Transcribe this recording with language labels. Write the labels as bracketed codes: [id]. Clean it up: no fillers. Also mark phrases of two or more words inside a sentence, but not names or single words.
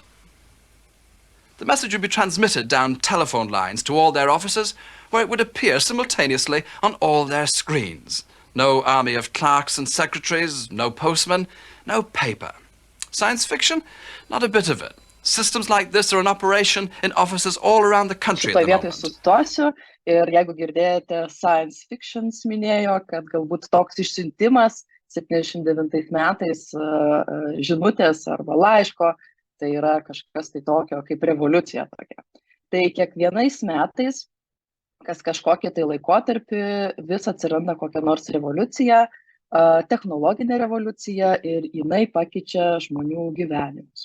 [en] The message would be transmitted down telephone lines to all their offices, where it would appear simultaneously on all their screens. No army of clerks and secretaries, no postmen, no paper. Science fiction? Not a bit of it. Systems like this are in operation in offices all around the country at [lt] Šitoje [en] the [lt] vietoje [en] moment. [lt] sustosiu ir jeigu girdėjote [en] science fictions [lt] minėjo, kad galbūt toks išsiuntimas 79 metais žinutės arba laiško, tai yra kažkas tai tokio kaip revoliucija tokia. Tai kiekvienais metais, kas kažkokį tai laikotarpį, vis atsiranda kokia nors revoliucija, technologinė revoliucija ir jinai pakeičia žmonių gyvenimus.